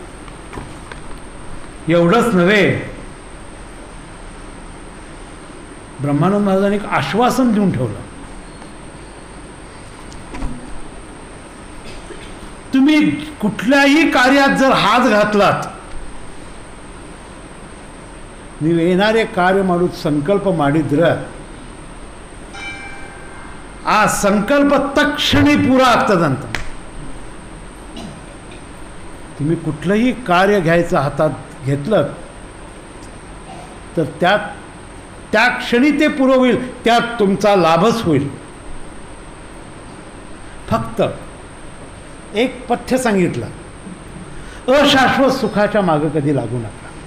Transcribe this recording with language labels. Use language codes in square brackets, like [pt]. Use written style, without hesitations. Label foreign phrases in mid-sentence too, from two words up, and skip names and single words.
[mr] एवढंच नव्हे, ब्रह्मानंद महाराजांनी एक आश्वासन देऊन ठेवलं, तुम्ही कुठल्याही कार्यात जर हात घातलात, [kn] ನೀವು ಏನಾರೇ ಕಾರ್ಯ ಮಾಡೋದು ಸಂಕಲ್ಪ ಮಾಡಿದ್ರೆ ಆ ಸಂಕಲ್ಪ ತಕ್ಷಣ ಪೂರ ಆಗ್ತದಂತ. [mr] तुम्ही कुठलंही कार्य घ्यायचं हातात घेतलं तर त्यात त्या क्षणी ते पुरं होईल, त्यात तुमचा लाभच होईल. फक्त एक पथ्य सांगितलं, अशाश्वत सुखाच्या मागं कधी लागू नका.